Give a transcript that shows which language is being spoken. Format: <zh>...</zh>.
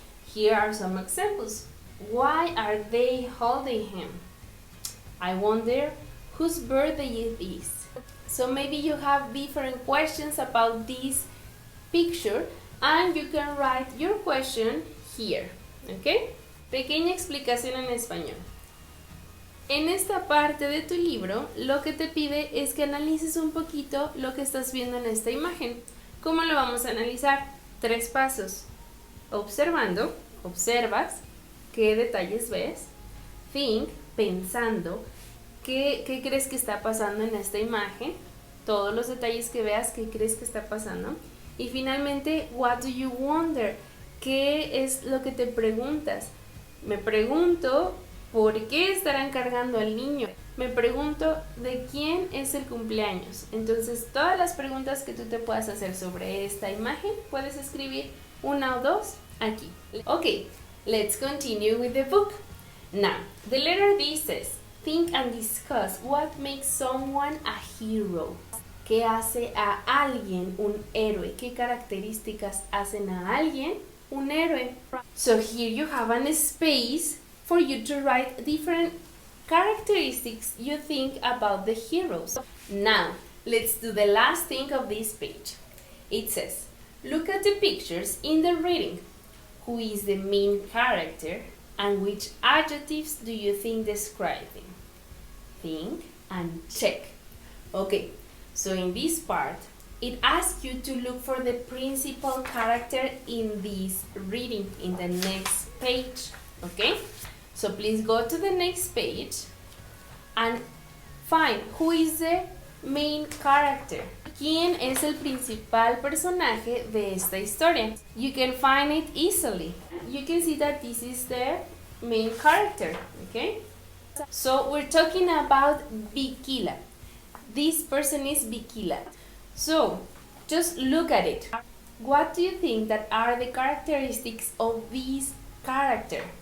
<en>Here are some examples. Why are they holding him? I wonder whose birthday it is. So maybe you have different questions about this picture and you can write your question here, ¿ok?</en> <es>Pequeña explicación en español. En esta parte de tu libro, lo que te pide es que analices un poquito lo que estás viendo en esta imagen. ¿Cómo lo vamos a analizar? 3 pasos. Observando, observas, ¿qué detalles ves? Think, pensando, ¿qué crees que está pasando en esta imagen? Todos los detalles que veas, ¿qué crees que está pasando? Y finalmente,</es> <en>what do you wonder?</en> <es>¿Qué es lo que te preguntas? Me pregunto, ¿por qué estarán cargando al niño? Me pregunto, ¿de quién es el cumpleaños? Entonces, todas las preguntas que tú te puedas hacer sobre esta imagen, puedes escribir 1 o 2 aquí.</es> <en>Okay, let's continue with the book. Now, the letter D says, think and discuss what makes someone a hero.</en> <es>¿Qué hace a alguien un héroe? ¿Qué características hacen a alguien un héroe?</es> <en>So here you have a space for you to write different characteristics you think about the heroes. Now, let's do the last thing of this page. It says, look at the pictures in the reading. Who is the main character and which adjectives do you think describe him? Think and check. Okay, so in this part, it asks you to look for the principal character in this reading in the next page. Okay, so please go to the next page and find who is the main character.</en> <es>¿Quién es el principal personaje de esta historia?</es> <en>You can find it easily. You can see that this is the main character, okay? So we're talking about Bikila. This person is Bikila. So just look at it. What do you think that are the characteristics of this character?</en>